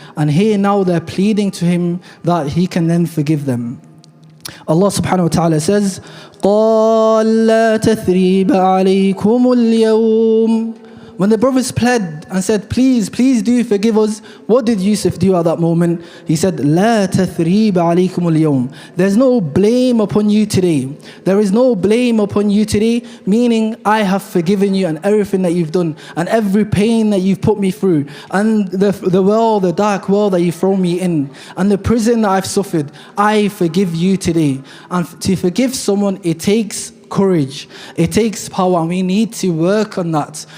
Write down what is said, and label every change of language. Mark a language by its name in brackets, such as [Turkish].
[English] And here now they're pleading to him that he can then forgive them. [Arabic] Allah subhanahu wa ta'ala says, قَالَ لَا تَثْرِيبَ عَلَيْكُمُ الْيَوْمِ. [English] When the brothers pled and said, please do forgive us, what did Yusuf do at that moment? He said, [Arabic] لَا تَثْرِيبَ عَلَيْكُمُ الْيَوْمِ. [English] There's no blame upon you today. There is no blame upon you today, meaning I have forgiven you and everything that you've done and every pain that you've put me through and the dark world that you've thrown me in and the prison that I've suffered. I forgive you today. And to forgive someone, it takes courage, it takes power, and we need to work on that.